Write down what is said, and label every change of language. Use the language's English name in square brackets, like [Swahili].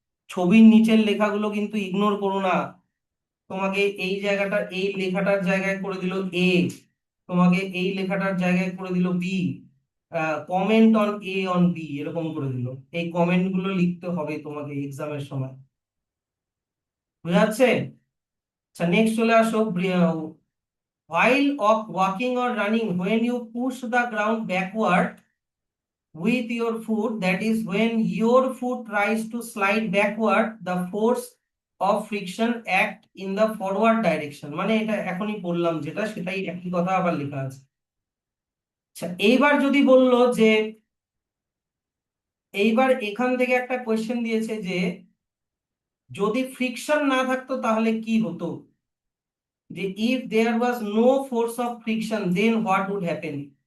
[Bangla] ছবির নিচের লেখাগুলো কিন্তু ইগনোর করো না। তোমাকে এই জায়গাটা, এই লেখাটার জায়গায় করে দিল এ, তোমাকে এই লেখাটার জায়গায় করে দিল B, comment on a on B এরকম করে দিল। এই কমেন্ট গুলো লিখতে হবে তোমাকে এক্সামের সময়, বুঝা যাচ্ছে? আচ্ছা, নেক্সট চলে আসো। [English] while of walking or running, when you push the ground backward with your foot, that is when your foot tries to slide backward, the force of friction act in the forward direction। [Bangla] মানে এটা এখনই বললাম যেটা, সেটাই একই কথা আবার লেখা আছে। আচ্ছা, এইবার যদি বললো যে, এইবার এখান থেকে একটা কোয়েশ্চেন দিয়েছে যে যদি ফ্রিকশন না থাকতো তাহলে কি হতো, যে [English] If there was no force of friction then what would happen.